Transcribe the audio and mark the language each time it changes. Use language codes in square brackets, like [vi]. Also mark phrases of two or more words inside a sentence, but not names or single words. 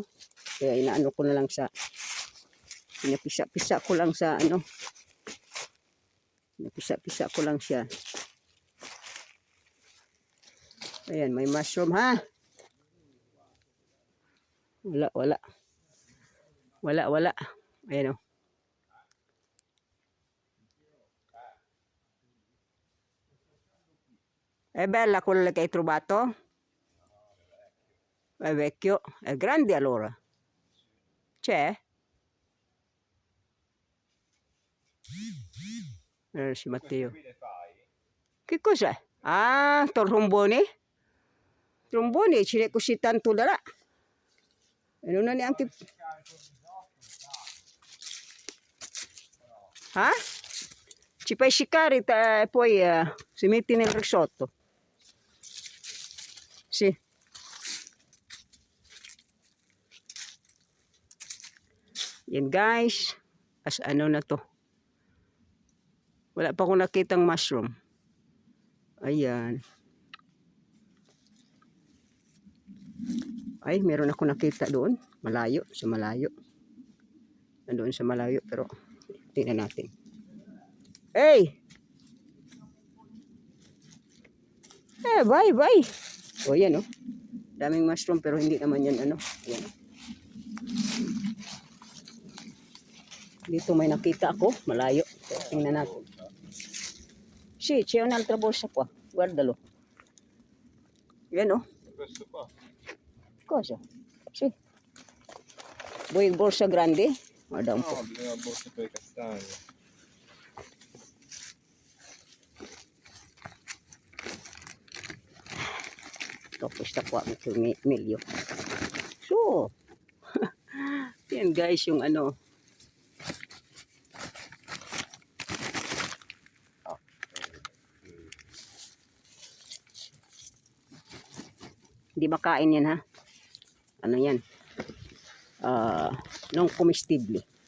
[tl] Kaya inaano ko na lang sa, pinapisa-pisa ko lang sa ano. Pinapisa-pisa ko lang siya. Ayan, may mushroom, ha? Wala. Ayan, o. [it] Bella, quello che hai trovato? È vecchio, è grande allora. C'è? Si Matteo. Che cos'è? Ah, trombone? Trombone, ce n'è così tanto da là. E non ha neanche... Ah? Ci fai sciccare e poi si metti nel risotto. Sì. [tl] Yan guys. As ano na to. Wala pa akong nakitang mushroom. Ayan. Ay, meron ako nakita doon. Malayo, sa malayo. Nandoon sa malayo, pero tingnan natin. [en] Hey! Bye. [tl] O, yan, o. Daming mushroom, pero hindi naman yan, ano. Yan. Dito may nakita ako, malayo. So, tingnan natin. [it] Sì, c'è un'altra borsa qua. Guardalo. [tl] Yan, o. [it] Questo qua? Cosa? Sì. Vuoi borsa grande? Guarda un po'. No, bisogna una borsa per le castagne. Ito, questa qua, meglio. [tl] So, yan guys, yung ano. Hindi makain yan, ha? Ano yan? [it] Non comestible.